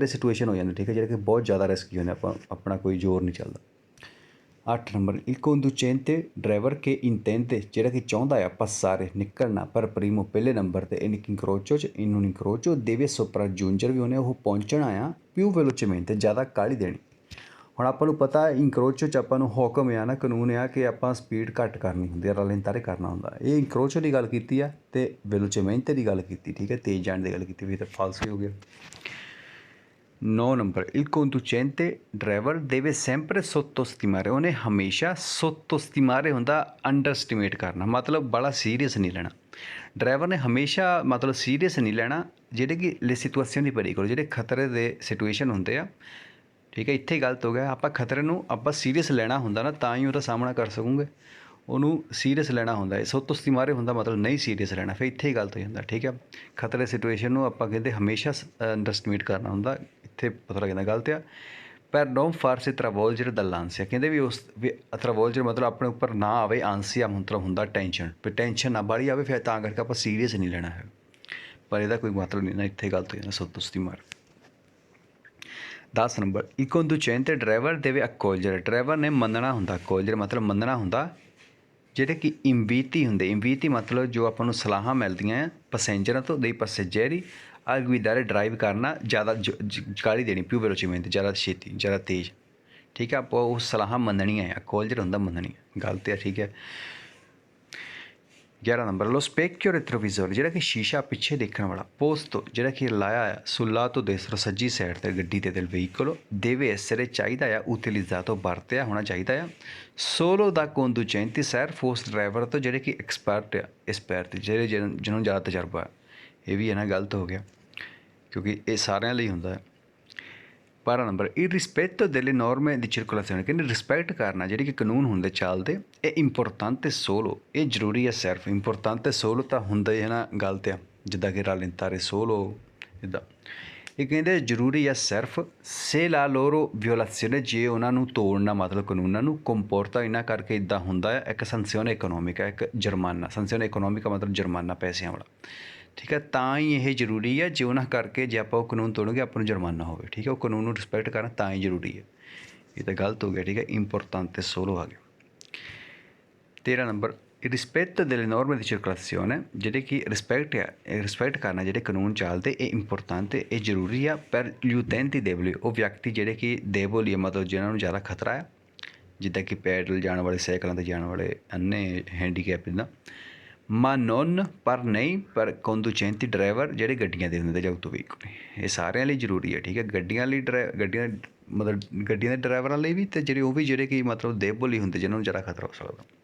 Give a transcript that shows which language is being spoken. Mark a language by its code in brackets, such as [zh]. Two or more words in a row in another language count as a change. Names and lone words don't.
[pa] ਸਿਚੁਏਸ਼ਨ ਹੋ ਜਾਂਦੇ ਠੀਕ ਹੈ ਜਿਹੜੇ ਕਿ ਬਹੁਤ ਜ਼ਿਆਦਾ ਰਿਸਕੀ ਹੁੰਦੇ ਆਪਣਾ ਕੋਈ ਜ਼ੋਰ ਨਹੀਂ ਚੱਲਦਾ 8 ਨੰਬਰ [it] il conducente [pa] ਡਰਾਈਵਰ ਕੇ ਇੰਟੈਂਟ ਜਿਹੜਾ ਕਿ ਚਾਹੁੰਦਾ ਆ passare ਨਿਕਲਣਾ ਪਰ ਪ੍ਰੀਮੋ ਪਹਿਲੇ ਨੰਬਰ 'ਤੇ ਇਨਕਰੋਚੋ 'ਚ ਇਹਨੂੰ ਇਨਕਰੋਚੋ ਦੇਵੇ sopraggiungere ਵੀ ਉਹਨੇ ਉਹ ਪਹੁੰਚਣਾ ਆ [it] più velocemente [pa] ਜ਼ਿਆਦਾ ਕਾਹਲੀ ਦੇਣੀ ਹੁਣ ਆਪਾਂ ਨੂੰ ਪਤਾ ਇਨਕਰੋਚੋ 'ਚ ਆਪਾਂ ਨੂੰ ਹੁਕਮ ਆ ਨਾ ਕਾਨੂੰਨ ਆ ਕਿ ਆਪਾਂ ਸਪੀਡ ਘੱਟ ਕਰਨੀ ਹੁੰਦੀ ਆ ਰਲੇਂਤਾਰੇ ਕਰਨਾ ਹੁੰਦਾ ਇਹ ਇਨਕਰੋਚੋ ਦੀ ਗੱਲ ਕੀਤੀ ਆ ਅਤੇ velocemente ਦੀ ਗੱਲ ਕੀਤੀ ਠੀਕ ਹੈ ਤੇਜ਼ ਜਾਣ ਦੀ ਗੱਲ ਕੀਤੀ ਵੀ ਤਾਂ ਫਾਲਸ ਹੀ ਹੋ ਗਿਆ 9 ਨੰਬਰ il conducente ਡਰਾਈਵਰ [it] deve sempre sottostimare [pa] ਉਹਨੇ ਹਮੇਸ਼ਾ sottostimare ਹੁੰਦਾ ਅੰਡਰਸਟੀਮੇਟ ਕਰਨਾ ਮਤਲਬ ਬੜਾ ਸੀਰੀਅਸ ਨਹੀਂ ਲੈਣਾ ਡਰਾਈਵਰ ਨੇ ਹਮੇਸ਼ਾ ਮਤਲਬ ਸੀਰੀਅਸ ਨਹੀਂ ਲੈਣਾ ਜਿਹੜੇ ਕਿ ਲੈ ਸਿਚੁਏਸ਼ਨ ਦੀ ਪਰੀ ਕਰੋ ਜਿਹੜੇ ਖਤਰੇ ਦੇ ਸਿਚੁਏਸ਼ਨ ਹੁੰਦੇ ਆ ਠੀਕ ਹੈ ਇੱਥੇ ਗਲਤ ਹੋ ਗਿਆ ਆਪਾਂ ਖਤਰੇ ਨੂੰ ਆਪਾਂ ਸੀਰੀਅਸ ਲੈਣਾ ਹੁੰਦਾ ਨਾ ਤਾਂ ਹੀ ਉਹਦਾ ਸਾਹਮਣਾ ਕਰ ਸਕੂਗੇ ਉਹਨੂੰ ਸੀਰੀਅਸ ਲੈਣਾ ਹੁੰਦਾ ਹੈ sottostimare ਹੁੰਦਾ ਮਤਲਬ ਨਹੀਂ ਸੀਰੀਅਸ ਲੈਣਾ ਫਿਰ ਇੱਥੇ ਹੀ ਗਲਤ ਹੋ ਜਾਂਦਾ ਠੀਕ ਹੈ ਖਤਰੇ ਸਿਚੁਏਸ਼ਨ ਨੂੰ ਆਪਾਂ ਕਹਿੰਦੇ ਹਮੇਸ਼ਾ ਅੰਡਰਸਟੀਮੇਟ ਕਰਨਾ ਹੁੰਦਾ ਇੱਥੇ ਪਤਾ ਲੱਗਦਾ ਗਲਤ ਆ ਪਰ [it] non farsi travolgere dall'ansia [pa] ਕਹਿੰਦੇ ਵੀ ਉਸ travolgere ਮਤਲਬ ਆਪਣੇ ਉੱਪਰ ਨਾ ਆਵੇ ਆਂਸੀਆ ਮਤਲਬ ਹੁੰਦਾ ਟੈਨਸ਼ਨ ਵੀ ਟੈਨਸ਼ਨ ਨਾ ਬਾਹਲੀ ਆਵੇ ਫਿਰ ਤਾਂ ਕਰਕੇ ਆਪਾਂ ਸੀਰੀਅਸ ਨਹੀਂ ਲੈਣਾ ਹੈ ਪਰ ਇਹਦਾ ਕੋਈ ਮਤਲਬ ਨਹੀਂ ਨਾ ਇੱਥੇ ਗਲਤ ਹੋ ਜਾਂਦਾ sottostimare 10 ਨੰਬਰ [it] il conducente [pa] ਡਰਾਈਵਰ [it] deve accogliere [pa] ਡਰਾਈਵਰ ਨੇ ਮੰਨਣਾ ਹੁੰਦਾ accogliere ਮਤਲਬ ਮੰਨਣਾ ਹੁੰਦਾ ਜਿਹੜੇ ਕਿ ਇਨਵੀਟੀ ਹੁੰਦੇ ਇਨਵੀਟੀ ਮਤਲਬ ਜੋ ਆਪਾਂ ਨੂੰ ਸਲਾਹਾਂ ਮਿਲਦੀਆਂ ਆ ਪੈਸੇਂਜਰਾਂ ਤੋਂ ਦੇ [it] passeggeri a guidare [pa] ਡਰਾਈਵ ਕਰਨਾ ਜ਼ਿਆਦਾ ਕਾਹਲੀ ਦੇਣੀ [it] più velocemente [pa] ਜ਼ਿਆਦਾ ਛੇਤੀ ਜ਼ਿਆਦਾ ਤੇਜ਼ ਠੀਕ ਹੈ ਆਪਾਂ ਉਹ ਸਲਾਹਾਂ ਮੰਨਣੀਆਂ ਹੈ accogliere ਹੁੰਦਾ ਮੰਨਣੀ ਗਲਤ ਹੈ ਠੀਕ ਹੈ 11 ਨੰਬਰ [it] lo specchio retrovisore [pa] ਜਿਹੜਾ ਕਿ ਸ਼ੀਸ਼ਾ ਪਿੱਛੇ ਦੇਖਣ ਵਾਲਾ ਪੋਸਟ ਜਿਹੜਾ ਕਿ ਲਾਇਆ ਆ ਸੁੱਲਾ ਤੋਂ ਦੇਸਰੋ ਸੱਜੀ ਸਾਈਡ 'ਤੇ ਗੱਡੀ ਦੇ ਵਹੀਕਲ [it] deve essere [pa] ਚਾਹੀਦਾ ਆ utilizzato ਵਰਤਿਆ ਹੋਣਾ ਚਾਹੀਦਾ ਆ [it] solo da conducenti [pa] ਸਿਰਫ ਉਸ ਡਰਾਈਵਰ ਤੋਂ ਜਿਹੜੇ ਕਿ ਐਕਸਪਰਟ ਜਿਹੜੇ ਜਿਹਨੂੰ ਜ਼ਿਆਦਾ ਤਜਰਬਾ ਹੈ ਇਹ ਵੀ ਹੈ ਨਾ ਗਲਤ ਹੋ ਗਿਆ ਕਿਉਂਕਿ ਇਹ ਸਾਰਿਆਂ ਲਈ ਹੁੰਦਾ ਹੈ 12 ਨੰਬਰ [it] il rispetto delle norme di circolazione [pa] ਕਹਿੰਦੇ ਰਿਸਪੈਕਟ ਕਰਨਾ ਜਿਹੜੇ ਕਿ ਕਾਨੂੰਨ ਹੁੰਦੇ ਚੱਲਦੇ ਇਹ ਇੰਪੋਰਟੈਂਟ ਸੋਲੋ ਇਹ ਜ਼ਰੂਰੀ ਹੈ ਸਿਰਫ ਇੰਪੋਰਟੈਂਟ ਸੋਲੋ ਤਾਂ ਹੁੰਦਾ ਹੀ ਹੈ ਨਾ ਗਲਤ ਆ ਜਿੱਦਾਂ ਕਿ ਰਲੇਂਤਾਰੇ ਸੋਲੋ ਇੱਦਾਂ ਇਹ ਕਹਿੰਦੇ ਜ਼ਰੂਰੀ ਆ ਸਿਰਫ [it] se la loro violazione [pa] ਜੇ ਉਹਨਾਂ ਨੂੰ ਤੋੜਨਾ ਮਤਲਬ ਕਾਨੂੰਨਾਂ ਨੂੰ ਕੰਪੋਰਟਾ ਇਹਨਾਂ ਕਰਕੇ ਇੱਦਾਂ ਹੁੰਦਾ ਹੈ ਇੱਕ [it] sanzione economica [pa] ਇੱਕ ਜੁਰਮਾਨਾ [it] sanzione economica [pa] ਮਤਲਬ ਜੁਰਮਾਨਾ ਪੈਸਿਆਂ ਵਾਲਾ ਠੀਕ ਹੈ ਤਾਂ ਹੀ ਇਹ ਜ਼ਰੂਰੀ ਹੈ ਜੇ ਉਹਨਾਂ ਕਰਕੇ ਜੇ ਆਪਾਂ ਉਹ ਕਾਨੂੰਨ ਤੋੜੋਗੇ ਆਪਾਂ ਨੂੰ ਜੁਰਮਾਨਾ ਹੋਵੇ ਠੀਕ ਹੈ ਉਹ ਕਾਨੂੰਨ ਨੂੰ ਰਿਸਪੈਕਟ ਕਰਨਾ ਤਾਂ ਹੀ ਜ਼ਰੂਰੀ ਹੈ ਇਹ ਤਾਂ ਗਲਤ ਹੋ ਗਿਆ ਠੀਕ ਹੈ ਇੰਪੋਰਟੈਂਟ ਸੋਲੋ ਆ ਗਿਆ 13 ਨੰਬਰ ਰਿਸਪੈਕਟ [it] delle norme di circolazione [pa] ਜਿਹੜੇ ਕਿ ਰਿਸਪੈਕਟ ਕਰਨਾ ਜਿਹੜੇ ਕਾਨੂੰਨ ਚੱਲਦੇ ਇਹ ਇੰਪੋਰਟੈਂਟ ਇਹ ਜ਼ਰੂਰੀ ਆ ਪਰ [it] gli utenti deboli [pa] ਉਹ ਵਿਅਕਤੀ ਜਿਹੜੇ ਕਿ deboli ਮਤਲਬ ਜਿਹਨਾਂ ਨੂੰ ਜ਼ਿਆਦਾ ਖਤਰਾ ਹੈ ਜਿੱਦਾਂ ਕਿ ਪੈਦਲ ਜਾਣ ਵਾਲੇ ਸਾਈਕਲਾਂ 'ਤੇ ਜਾਣ ਵਾਲੇ ਅੰਨੇ ਹੈਂਡੀਕੈਪ ਇੱਦਾਂ [it] ma non [pa] ਪਰ ਨਹੀਂ ਪਰ conducenti ਡਰਾਈਵਰ ਜਿਹੜੇ ਗੱਡੀਆਂ ਦੇ ਹੁੰਦੇ ਜਾਂ ਤੋਂ ਵੀ ਇਹ ਸਾਰਿਆਂ ਲਈ ਜ਼ਰੂਰੀ ਹੈ ਠੀਕ ਹੈ ਗੱਡੀਆਂ ਮਤਲਬ ਗੱਡੀਆਂ ਦੇ ਡਰਾਈਵਰਾਂ ਲਈ ਵੀ ਅਤੇ ਜਿਹੜੇ ਕਿ ਮਤਲਬ deboli ਹੁੰਦੇ ਜਿਹਨਾਂ ਨੂੰ ਜ਼ਿਆਦਾ ਖਤਰਾ ਹੋ ਸਕਦਾ